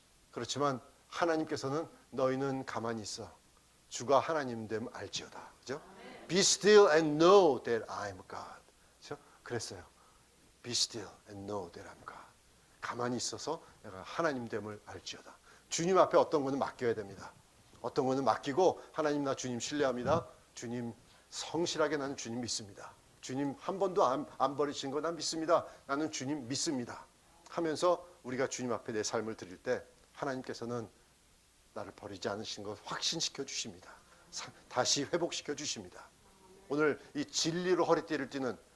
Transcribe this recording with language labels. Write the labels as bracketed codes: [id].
[ko] 그렇지만 하나님께서는 너희는 가만히 있어. 주가 하나님 됨 알지어다. 그죠? [en] Be still and know that I am God. [ko] 그죠? 그랬어요. [en] Be still and know that I am God. [ko] 가만히 있어서 내가 하나님 됨을 알지어다. 주님 앞에 어떤 거는 맡겨야 됩니다. 어떤 거는 맡기고 하나님 나 주님 신뢰합니다. 주님 성실하게 나는 주님 믿습니다. 주님 한 번도 안 버리신 거 난 믿습니다. 나는 주님 믿습니다. 하면서 우리가 주님 앞에 내 삶을 드릴 때 하나님께서는 나를 버리지 않으신 것 확신시켜 주십니다. 다시 회복시켜 주십니다. 오늘 이 진리로 허리띠를 띠는